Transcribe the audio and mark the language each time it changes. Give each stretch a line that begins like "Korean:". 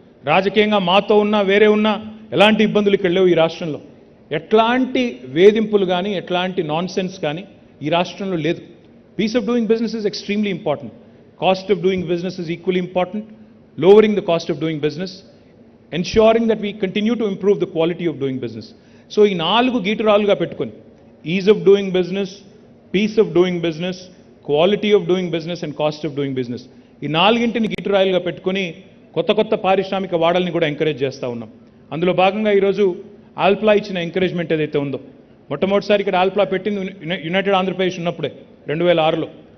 Telugu: రాజకీయంగా మాతో ఉన్నా వేరే ఉన్నా ఎలాంటి ఇబ్బందులు ఇక్కడ లేవు. ఈ రాష్ట్రంలో ఎట్లాంటి వేధింపులు కానీ ఎట్లాంటి నాన్సెన్స్ కానీ ఈ రాష్ట్రంలో లేదు.
English: Peace of doing business is extremely important. Cost of doing business is equally important. Lowering the cost of doing business, ensuring that we continue to improve the quality of doing business.
Telugu: So ఈ 4 గీటురాలుగా పెట్టుకొని is of doing business, piece of doing business, quality of doing business and cost of doing business, ఈ నాలుగింటిని గీటురాయిలుగా పెట్టుకొని కొత్త కొత్త పారిశ్రామిక వాడల్ని కూడా encourage చేస్తూ ఉన్నాం. అందులో భాగంగా ఈరోజు ఆల్ప్లా ఇచ్చిన ఎంకరేజ్మెంట్ ఏదైతే ఉందో, మొట్టమొదటిసారి ఇక్కడ ఆల్ప్లా పెట్టింది యునైటెడ్ ఆంధ్రప్రదేశ్ ఉన్నప్పుడే 2006లో.